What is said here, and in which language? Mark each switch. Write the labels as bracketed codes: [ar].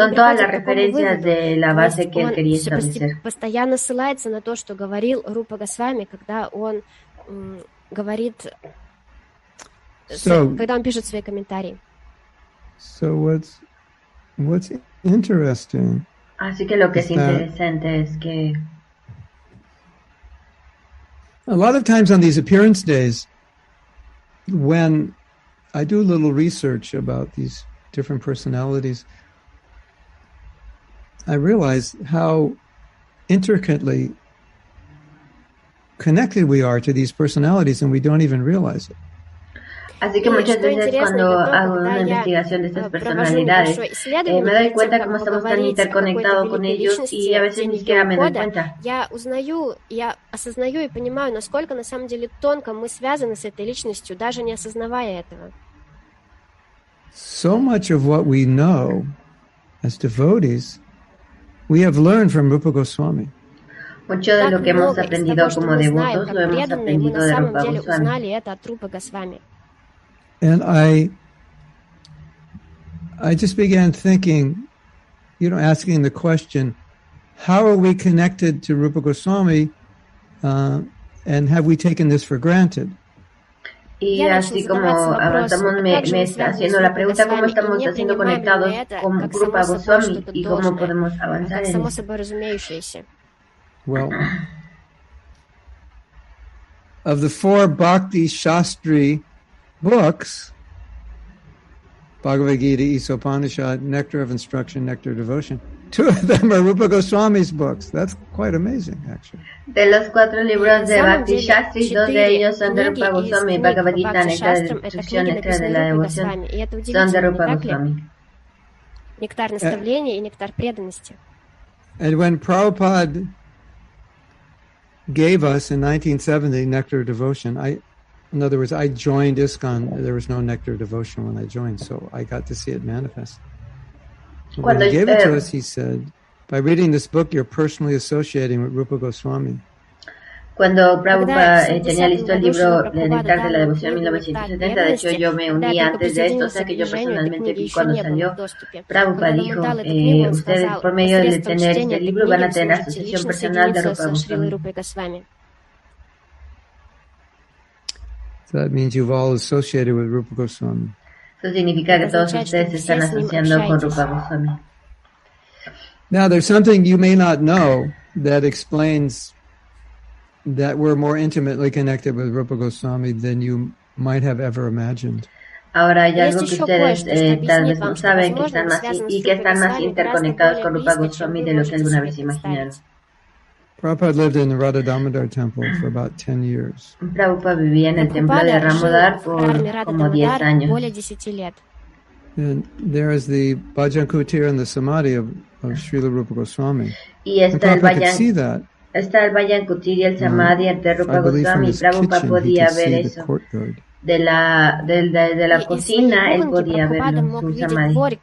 [es] Son todas las referencias de la base que él quería establecer. [ru] Постоянно ссылается на то, что говорил Рупа Госвами, когда он говорит, когда он пишет свои комментарии. [en] So what's interesting? [es] Así que lo que es interesante es que [en] a lot of times on these appearance days, when I do a little research about these different personalities, I realize how intricately connected we are to these personalities, and we don't even realize it. [es] Así que muchas veces cuando hago una investigación de estas personalidades, me doy cuenta cómo estamos tan interconectados con ellos y a veces ni siquiera me doy cuenta. [ru] Я осознаю и понимаю, насколько на самом деле тонко мы связаны с этой личностью, даже не осознавая этого. [en] So much of what we know as devotees, we have learned from Rupa Goswami. [es] Mucho de lo que hemos aprendido como devotos lo hemos aprendido de Rupa Goswami. [en] And I just began thinking, asking the question, how are we connected to Rupa Goswami, and have we taken this for granted? [es] Y así como avanzamos, me está haciendo la pregunta, ¿cómo estamos haciendo conectados con Rupa Goswami y cómo podemos avanzar en eso? [en] Well, of the 4 Bhakti Shastri books, Bhagavad Gita, Isopanishad, Nectar of Instruction, Nectar of Devotion, 2 of them are Rupa Goswami's books. That's quite amazing, actually. [es] De los 4 libros de Bhakti Shastri, 2 de ellos son de Rupa Goswami, Bhagavad Gita, Nectar de Instrucción, Nectar de la Devoción, son de Rupa Goswami. [ru] Нектар наставления и нектар преданности. [en] And when Prabhupada gave us in 1970 Nectar of Devotion, in other words, I joined ISKCON. There was no Nectar of Devotion when I joined, so I got to see it manifest. When he gave it to us, he said, by reading this book, you're personally associating with Rupa Goswami. [es] Cuando Prabhupada tenía listo el libro de Nectar de la Devoción 1970, de hecho yo me uní antes de esto, o sea que yo personalmente vi cuando salió. Prabhupada dijo, ustedes por medio de tener este libro van a tener asociación personal de Rupa Goswami. [en] So that means you've all associated with Rupa Goswami. [es] Eso significa que todos ustedes se están asociando con Rupa Goswami. [en] Now, there's something you may not know that explains that we're more intimately connected with Rupa Goswami than you might have ever imagined. [es] Ahora hay algo que ustedes tal vez no saben, que están más interconectados con Rupa Goswami de lo que alguna vez imaginaron. [en] Prabhupada lived in the Radha Damodar temple for about 10 years. [es] Prabhupada vivía en el templo de Damodar por como 10 años. [en] And there is the Bhajan Kutir and the Samadhi of Srila Rupa Goswami. [es] Y está el Bhajan Kutir y el Samadhi de Rupa Goswami. Prabhupada podía ver eso. De la cocina, él podía verlo en su Samadhi.